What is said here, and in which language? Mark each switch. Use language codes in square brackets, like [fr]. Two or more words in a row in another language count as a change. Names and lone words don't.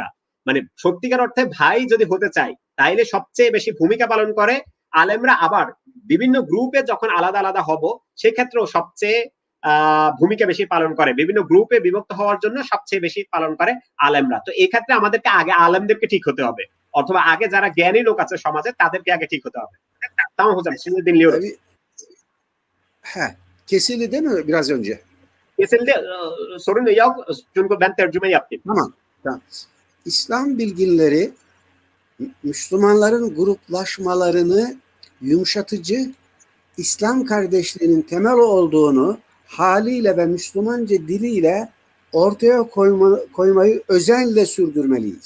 [bn] মানে সত্যিকার অর্থে ভাই যদি হতে চাই তাইলে সবচেয়ে বেশি ভূমিকা পালন করে আলেমরা। আবার বিভিন্ন গ্রুপে যখন আলাদা আলাদা হব সেক্ষেত্রেও সবচেয়ে ভূমিকা বেশি পালন করে, বিভিন্ন গ্রুপে বিভক্ত হওয়ার জন্য সবচেয়ে বেশি পালন করে আলেমরা। তো এই ক্ষেত্রে আমাদেরকে আগে আলেমদেরকে ঠিক হতে হবে, অথবা আগে যারা জ্ঞানী লোক আছে সমাজে তাদেরকে আগে ঠিক hতে হবে। [tr] Tamam hocam, şimdi dinliyorum. Kesildi değil mi biraz önce? Kesildi, sorun yok çünkü ben tercüme yaptım. Tamam. İslam bilginleri Müslümanların gruplaşmalarını yumuşatıcı, İslam kardeşliğinin temel olduğunu haliyle ve Müslümanca diliyle ortaya koymayı özenle sürdürmeliyiz.